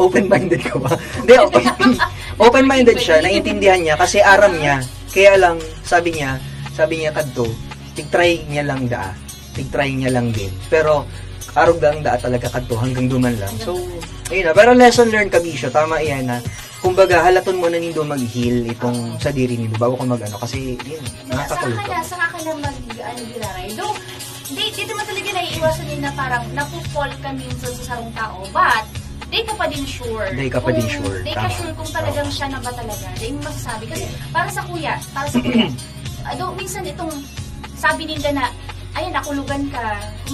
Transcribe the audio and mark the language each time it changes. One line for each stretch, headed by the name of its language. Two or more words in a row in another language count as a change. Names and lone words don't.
Filipino: Open-minded ka ba? Hindi, open-minded siya, naintindihan niya kasi aram niya. Kaya lang, sabi niya kadto, tig-try niya lang din.
Bikol: Pero, arog lang talaga kadto hanggang duman lang.
Filipino: So, ayun na. Pero
English: lesson learned,
Filipino: kabisyo. Tama yan na.
Bikol: Kumbaga, halaton mo na nindo mag-heal itong sa diri nindo bago ka kasi, yun, nakakakulog ka. Saka ka na mag-giraray.
Filipino: Though, dito mo talaga naiiwasan din na parang napu-fall ka minsan
Bikol: sa sarong tao.
Filipino: But, di ka pa din sure. Di ka sure kung talagang siya na ba talaga. Di mo masasabi. Kasi, para sa kuya, minsan itong sabi nila na, ayun, nakulugan ka.